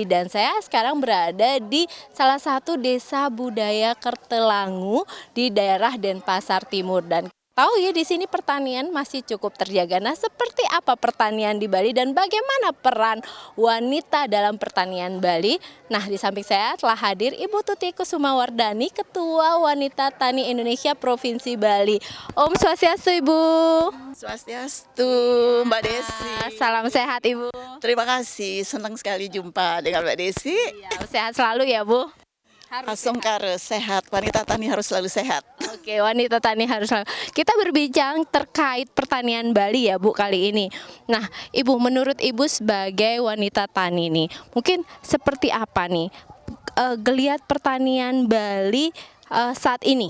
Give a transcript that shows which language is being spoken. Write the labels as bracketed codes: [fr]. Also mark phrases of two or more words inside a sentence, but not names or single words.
[id] Dan saya sekarang berada di salah satu desa budaya Kertelangu di daerah Denpasar Timur. Dan tahu ya di sini pertanian masih cukup terjaga. Nah, seperti apa pertanian di Bali dan bagaimana peran wanita dalam pertanian Bali? Nah, di samping saya telah hadir Ibu Tuti Kusumawardani, Ketua Wanita Tani Indonesia Provinsi Bali. [ban] Om Swastiastu, [id] Ibu. Swastiastu, Mbak Desi. Salam sehat, Ibu. Terima kasih, senang sekali jumpa dengan Mbak Desi. Ya, sehat selalu ya, Bu. Hasongkare sehat, wanita tani harus selalu sehat. Oke, wanita tani harus selalu. Kita berbincang terkait pertanian Bali ya, Bu, kali ini. Nah, Ibu, menurut Ibu sebagai wanita tani nih, mungkin seperti apa nih geliat pertanian Bali saat ini?